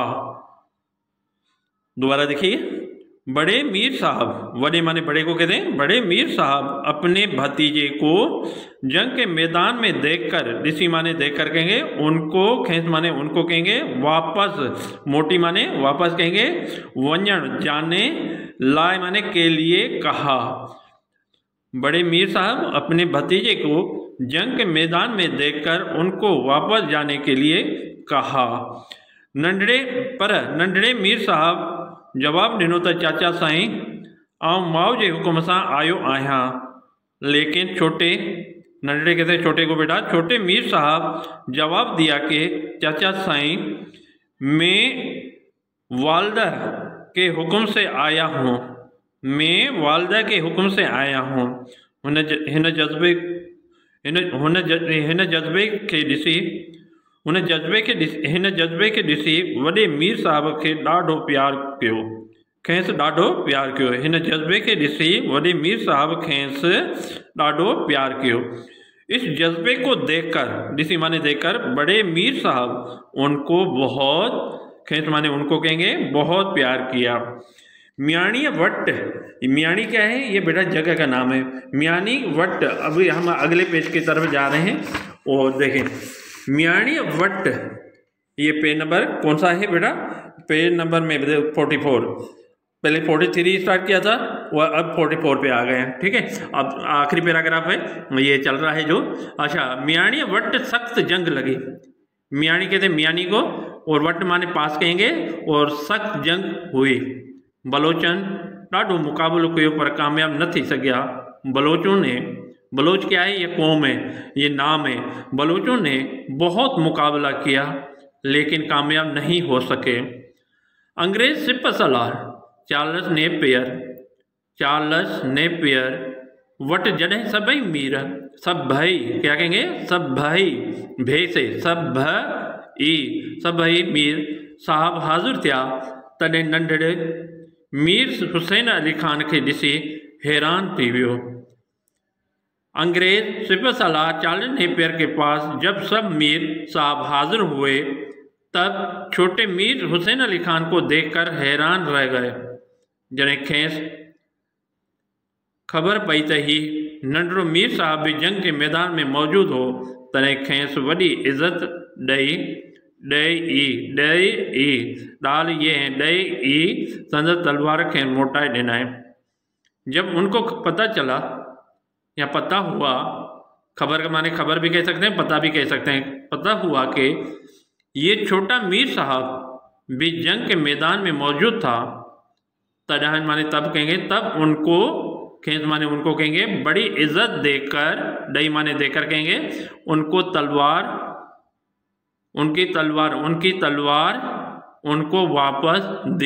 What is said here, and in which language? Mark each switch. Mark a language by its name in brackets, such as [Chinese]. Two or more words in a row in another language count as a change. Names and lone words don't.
[Hindi] दोबारा देखिए, बड़े मीर साहब, बड़े माने बड़े को कहते हैं, बड़े मीर साहब अपने भतीजे को जंग के मैदान में देखकर, ऋषि माने देखकर कहेंगे, उनको, खेस माने उनको कहेंगे, वापस, मोटी माने वापस कहेंगे, वंजन जाने, लाए माने के लिए कहा। बड़े मीर साहब अपने भतीजे को जंग के मैदान में देखकर उनको वापस जाने के लिए कहा। [Sindhi] नंढड़े मीर साहब जवाब ॾिनो त चाचा साईं, आउं माउ जे हुकुम सां आयो आहियां। [Hindi] लेकिन छोटे, नंढड़े कहते हैं छोटे को बेटा, छोटे मीर साहब जवाब दिया कि चाचा साईं, मैं वालदा के हुक्म से आया हूँ, मैं वालदा के हुक्म से आया हूँ। [Sindhi] हिन जज़्बे खे ॾिसी वॾे मीर साहब खे ॾाढो प्यार कयो, खेसि ॾाढो प्यार कयो। हिन जज़्बे खे ॾिसी वॾे मीर साहब खेसि ॾाढो प्यार कयो। [Hindi] इस जज्बे को देखकर, ऋषि माने देखकर, बड़े मीर साहब उनको बहुत, खेस माने उनको कहेंगे, बहुत प्यार किया। म्याणी वट, म्याणी क्या है, ये बेटा जगह का नाम है, म्याणी वट। अभी हम अगले पेज की तरफ जा रहे हैं और देखें, म्याणी वट, ये पेज नंबर कौन सा है बेटा, पेज नंबर में 44, पहले 43 स्टार्ट किया था, वह अब 44 पे आ गए हैं। ठीक है, अब आखिरी पैराग्राफ है, ये चल रहा है जो। अच्छा, म्याणी वट सख्त जंग लगी, म्याणी कहते हैं म्याणी को, और वट माने पास कहेंगे, और सख्त जंग हुई। [Sindhi] बलोचन ॾाढो मुकाबलो कयो पर कामयाब न थी सघिया। [Hindi] बलोचों ने, बलोच क्या है, ये कौम है, ये नाम है। बलोचों ने बहुत मुकाबला किया लेकिन कामयाब नहीं हो सके। [Sindhi] अंग्रेज सिपहसालार चार्ल्स नेपियर वट जॾहिं सभई मीर, सभई [Hindi] क्या कहेंगे, [Sindhi] सभई भे से सभई मीर साहब हाज़िर थिया, तॾहिं नंढड़े मीर हुसैन अली खान खे ॾिसी हैरान थी वियो। [Hindi] अंग्रेज सिपहसालार चार्ल्स नेपियर के पास जब सब मीर साहब हाजिर हुए, तब छोटे मीर हुसैन अली खान को देखकर हैरान रह गए। [Sindhi] जॾहिं खेसि ख़बर पई त ही नंढड़ो मीर साहब [Hindi] भी जंग के मैदान में [Sindhi] मौजूद हो, तॾहिं खेसि वॾी इज़त ॾई संदसि तलवार खे मोटाए ॾिनाई। [Hindi] जब उनको पता चला या पता हुआ, खबर का माने खबर भी कह सकते हैं, पता भी कह सकते हैं, पता हुआ कि ये छोटा मीर साहब भी जंग के मैदान में मौजूद था, तड़हन माने तब कहेंगे, तब उनको, खेस माने उनको कहेंगे, बड़ी इज्जत देकर, दई माने देकर कहेंगे, उनको तलवार, उनकी तलवार उनको वापस दी।